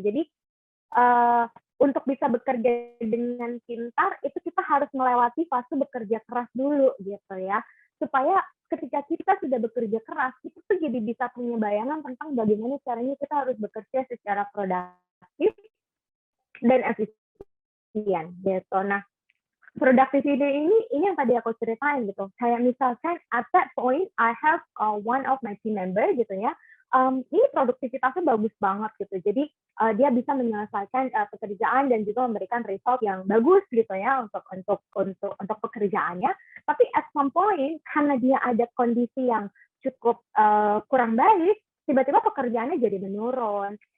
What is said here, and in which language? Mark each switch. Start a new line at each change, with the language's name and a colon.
Indonesian: Jadi untuk bisa bekerja dengan pintar itu kita harus melewati fase bekerja keras dulu gitu ya. Supaya ketika kita sudah bekerja keras, itu tuh jadi bisa punya bayangan tentang bagaimana caranya kita harus bekerja secara produktif dan efisien gitu. Nah, productivity ini yang tadi aku ceritain gitu. Kayak misalkan
English: at that point I have one of my team member gitu ya.
Indonesian: Ini produktivitasnya bagus banget gitu. Jadi dia bisa menyelesaikan pekerjaan dan juga memberikan result yang bagus gitu ya untuk pekerjaannya. Tapi
English: at some point
Indonesian: karena dia ada kondisi yang cukup kurang baik, tiba-tiba pekerjaannya jadi menurun.